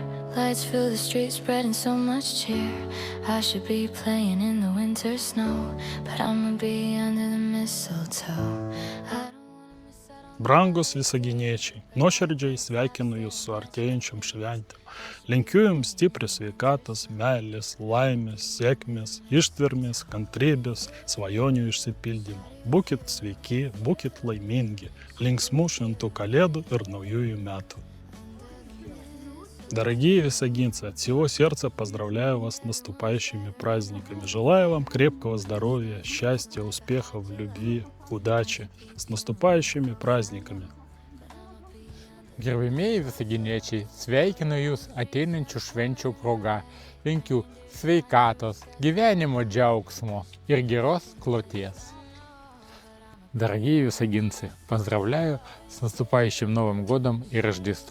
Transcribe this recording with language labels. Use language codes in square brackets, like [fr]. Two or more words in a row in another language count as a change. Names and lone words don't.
[en] Lights fill the streets, spreading so much cheer. I should be playing in the winter snow, but I'ma be under the mistletoe. [lt] Brangūs visaginiečiai, nuoširdžiai sveikinu jūs su artėjančiom šventėm. Linkiu jums stiprios sveikatos, meilės, laimės, sėkmės, ištvermės, kantrybės, svajonių išsipildymo. Būkit sveiki, būkit laimingi, linksmų šventų kalėdų ir naujųjų metų. [ru] Дорогие висагинцы, от всего сердца поздравляю вас с наступающими праздниками. Желаю вам крепкого здоровья, счастья, успехов, любви, удачи. С наступающими праздниками! [lt] Gerbėmieji visaginiečiai, sveikinu jūs ateinančių švenčių proga. Linkiu sveikatos, gyvenimo džiaugsmo ir geros kloties. [ru] Дорогие висагинцы, поздравляю с наступающим Новым годом и Рождеством.